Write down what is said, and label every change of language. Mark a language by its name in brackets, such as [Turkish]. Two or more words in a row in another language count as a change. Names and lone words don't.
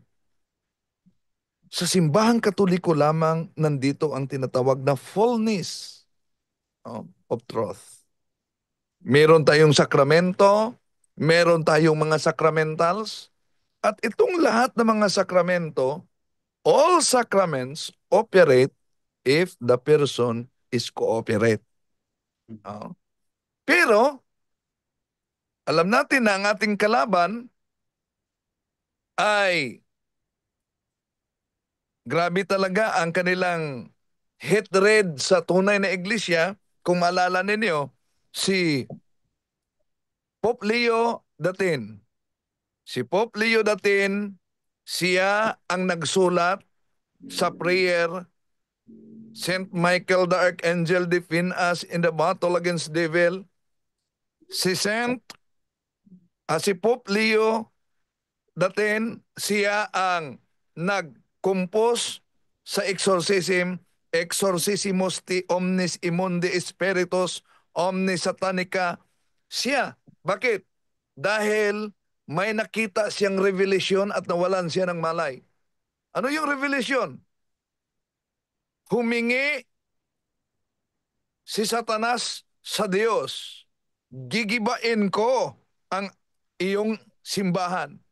[Filipino] Sa simbahang Katoliko lamang nandito ang tinatawag na [English] fullness of truth. [Filipino] Meron tayong sakramento, meron tayong mga sacramentals, at itong lahat ng mga sakramento, [English] all sacraments operate if the person is cooperate. [Filipino] Pero, alam natin na ang ating kalaban ay grabe talaga ang kanilang hatred sa tunay na iglesia. Kung maalala ninyo, si Pope Leo X. Si Pope Leo X, siya ang nagsulat sa prayer, [English] Saint Michael the Archangel, defend us in the battle against devil. [Filipino] Si Pope Leo X, siya ang nag-compose sa exorcism, [Latin] Exorcissimus ti omnis immundi spiritus omnis satanica. [Filipino] Siya. Bakit? Dahil may nakita siyang revelation at nawalan siya ng malay. Ano yung revelation? Humingi si Satanas sa Diyos. Gigibain ko ang iyong simbahan.